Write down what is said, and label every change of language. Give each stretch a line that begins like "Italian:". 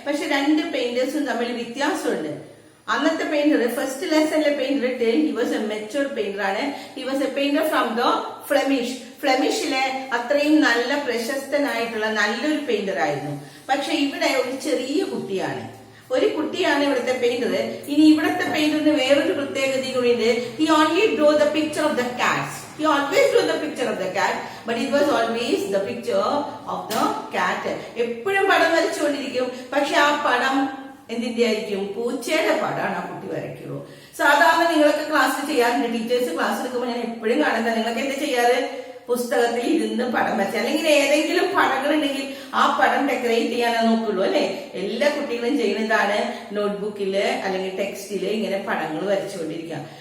Malayalam: പക്ഷെ രണ്ട് പെയിന്റേഴ്സും തമ്മിൽ വ്യത്യാസമുണ്ട്. അന്നത്തെ painter, first ലെസണിലെ painter
English: till he was a mature painter
Malayalam: ആണ്.
English: he was a painter from the
Malayalam: ഫ്ലെമിഷിലെ അത്രയും നല്ല പ്രശസ്തനായിട്ടുള്ള നല്ലൊരു പെയിന്റർ ആയിരുന്നു. പക്ഷെ ഇവിടെ ഒരു ചെറിയ കുട്ടിയാണ്. ഇവിടുത്തെ പെയിന്റർ. ഇനി ഇവിടുത്തെ പെയിന്ററിന് വേറൊരു പ്രത്യേകത കൂടിയുണ്ട്.
English: He only draw the picture of the cats. He always drew the picture of the cat, but it was always the picture of the cat.
Malayalam: എപ്പോഴും പടം വരച്ചുകൊണ്ടിരിക്കും. പക്ഷെ ആ പടം എന്തിന്റെ ആയിരിക്കും? പൂച്ചയുടെ പടമാണ് ആ കുട്ടി വരയ്ക്കുള്ളൂ. സാധാരണ നിങ്ങളൊക്കെ ക്ലാസ്സിൽ ചെയ്യാറുണ്ട്. ടീച്ചേഴ്സ് ക്ലാസ് എടുക്കുമ്പോൾ ഞാൻ എപ്പോഴും കാണുന്നത്, നിങ്ങളൊക്കെ എന്താ ചെയ്യാറ്? പുസ്തകത്തിൽ ഇരുന്ന് പടം വരച്ച്, അല്ലെങ്കിൽ ഏതെങ്കിലും പടങ്ങൾ ഉണ്ടെങ്കിൽ ആ പടം ഡെക്കറേറ്റ് ചെയ്യാനേ നോക്കുള്ളൂ, അല്ലെ? എല്ലാ കുട്ടികളും ചെയ്യുന്നതാണ്. നോട്ട്ബുക്കില് അല്ലെങ്കിൽ ടെക്സ്റ്റില് ഇങ്ങനെ പടങ്ങൾ വരച്ചുകൊണ്ടിരിക്കുക.